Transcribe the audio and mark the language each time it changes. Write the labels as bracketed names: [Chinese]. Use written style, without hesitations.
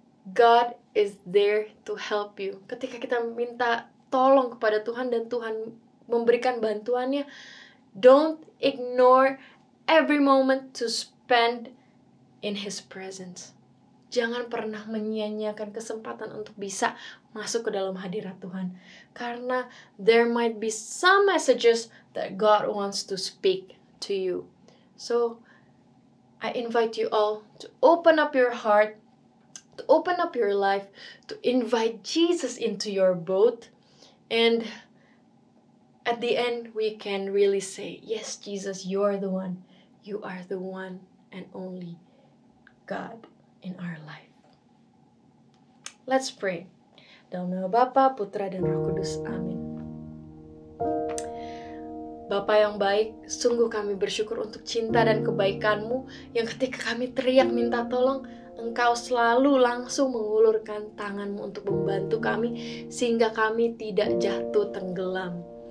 [English] God is there to help you. [Indonesian] Ketika kita minta tolong kepada Tuhan dan Tuhan memberikan bantuannya, [English] don't ignore every moment to spend in His presence. [Indonesian] Jangan pernah menyia-nyiakan kesempatan untuk bisa masuk ke dalam hadirat Tuhan. Karena [English] there might be some messages that God wants to speak to you. So, I invite you all to open up your heart, to open up your life, to invite Jesus into your boat. And at the end, we can really say, yes, Jesus, you're the one. You are the one and only God in our life. Let's pray. [Indonesian] Dalam nama Bapa, Putra, dan Roh Kudus. Amin. Bapa yang baik, sungguh kami bersyukur untuk cinta dan kebaikan-Mu yang ketika kami teriak minta tolong, Engkau selalu langsung mengulurkan tangan-Mu untuk membantu kami sehingga kami tidak jatuh tenggelam.